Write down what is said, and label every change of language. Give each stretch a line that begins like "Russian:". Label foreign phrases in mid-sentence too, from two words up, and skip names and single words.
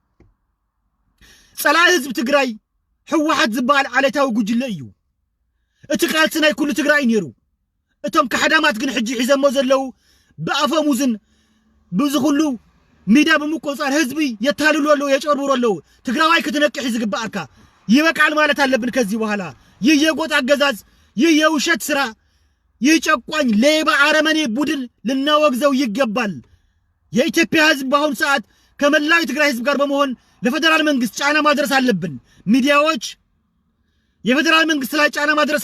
Tigrinya: ጸላኢ ህዝቢ ትግራይ ሕወሓት ዝበሃል ዓለታዊ ጉጅለ እዩ። እቲ ቃልሲ ናይ ኩሉ ትግራይ ነይሩ። እቶም ካሕዳማት ግን ሕጂ ሒዘሞ ዘለው ብኣፈሙዝን ብዝኹሉ ሚድያ ብምቆፃር ህዝቢ የታልሉ ኣለው የጨርብሩ ኣለው። ትግራዋይ ክትነቅሕ ዝግባአካ
Amharic: ይበቃል ማለት አለብን። ከዚህ በኋላ ይህ የጎጥ አገዛዝ ይህ የውሸት ስራ ይህ ጨቋኝ ሌባ አረመኔ ቡድን ልናወግዘው ይገባል። የኢትዮጵያ ህዝብ በአሁኑ ሰዓት ከመላው ትግራይ ህዝብ ጋር በመሆን ለፌደራል መንግስት ጫና ማድረስ አለብን። ሚዲያዎች የፌደራል መንግስት ላይ ጫና ማድረስ